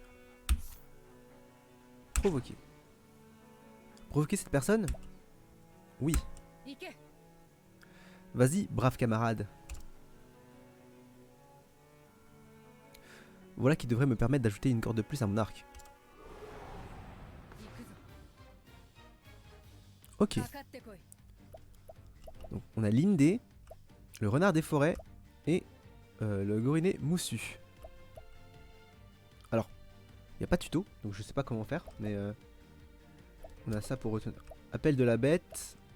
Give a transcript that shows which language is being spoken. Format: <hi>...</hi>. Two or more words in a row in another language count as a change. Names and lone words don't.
<fr>Provoquer. Provoquer cette personne? Oui.</fr> <ja>行け。</ja> <fr>Vas-y, brave camarade. Voilà qui devrait me permettre d'ajouter une corde de plus à mon arc.</fr> <ja>行くぞ。</ja> <fr>Ok.</fr> <ja>かかってこい。</ja> <fr>Donc on a Lindé, le renard des forêts et le gorinet moussu. Alors, il n'y a pas de tuto, donc je sais pas comment faire, mais on a ça pour retenir. Appel de la bête.</fr>